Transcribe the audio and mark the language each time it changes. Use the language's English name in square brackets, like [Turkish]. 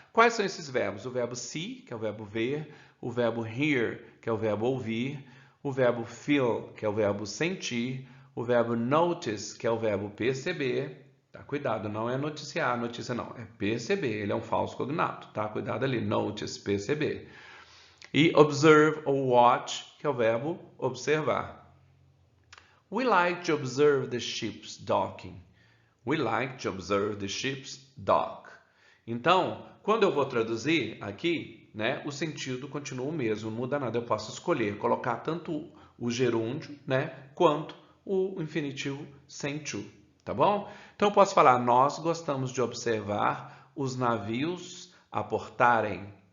[Portuguese] Quais são esses verbos? O verbo see, que é o verbo ver, o verbo hear, que é o verbo ouvir, o verbo feel, que é o verbo sentir, o verbo notice, que é o verbo perceber. Tá? Cuidado, não é noticiar, notícia não, é perceber, ele é um falso cognato, tá? Cuidado ali, notice, perceber. E observe ou watch, que é o verbo observar. [English] We like to observe the ships docking. We like to observe the ships dock. [Portuguese] Então, quando eu vou traduzir aqui, né, o sentido continua o mesmo, não muda nada. Eu posso escolher colocar tanto o gerúndio, né, quanto o infinitivo sem to, tá bom? Então, eu posso falar, nós gostamos de observar os navios aportarem.